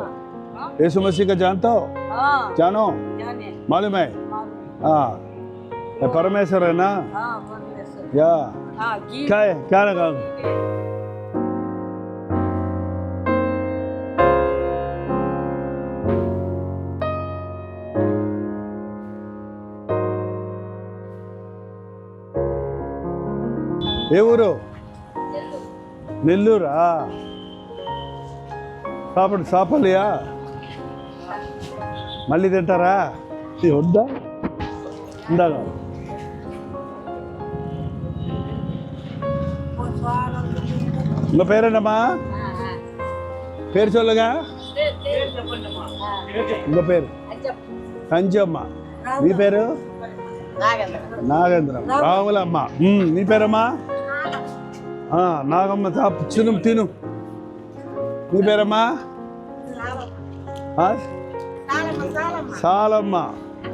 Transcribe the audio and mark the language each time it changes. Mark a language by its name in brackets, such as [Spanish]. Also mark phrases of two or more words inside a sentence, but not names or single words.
[Hindi] यीशु मसीह का जानते हो? जानो? मालूम है? हाँ, परमेश्वर है ना? या क्या है? क्या लगा? [Telugu] ఏ ఊరు? నెల్లూరా? సాపలియా? మళ్ళీ తింటారా? వద్దా? [Tamil] ఇందాక உங்க பேர் என்னம்மா? பேர் சொல்லுங்க. உங்க பேர்? [Telugu] కంజమ్మ. నీ పేరు? నాగేంద్రం. రావులమ్మ. నీ పేరమ్మా? నాగమ్మ. తిను. నీ పేరమ్మా? సాలమ్మ.